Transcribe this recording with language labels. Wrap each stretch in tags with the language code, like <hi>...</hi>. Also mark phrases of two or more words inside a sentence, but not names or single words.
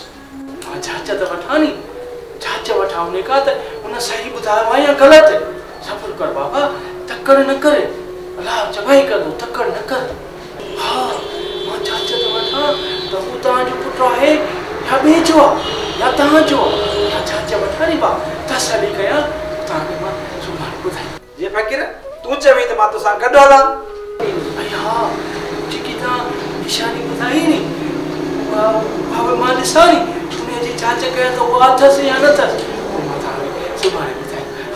<sd>मां जांच त वठां नी, जांच वठां उन खां त उन सही ॿुधायो आहे या ग़लति। सब्र कर बाबा, तकड़ न करे। अलाह चवाई कंदो तकड़ न कर। हा मां जांच त वठां त हू तव्हांजो पुटु आहे या ॿिए जो आहे या तव्हांजो आहे या जांच वठां नी बा तसली कयां तव्हांखे मां सुभाणे ॿुधाईंदुसि। जे फकीर तूं चवीं त मां तोसां गॾु हलां। ऐं हा जेकी तव्हां निशानी ॿुधाई नी उहा मां ॾिसां नी उनजी जांच कयां त उहा अथसि या न अथसि। पोइ मां तव्हांखे सुभाणे ॿुधाईंदुमि।</sd>